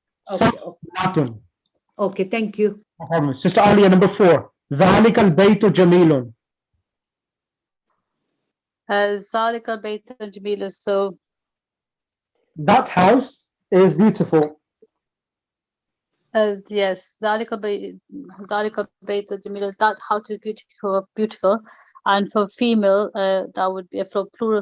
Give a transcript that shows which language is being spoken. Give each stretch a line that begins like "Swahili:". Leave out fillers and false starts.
English: Okay,
Arabic: سهلة.
English: okay, thank you. No problem. Sister Alia, number 4.
Arabic: ذلك البيت جميل. ذلك البيت جميل. So
English: That house is beautiful.
Arabic: yes, ذلك البيت جميل.
English: That house is beautiful. And for female, that would be for plural.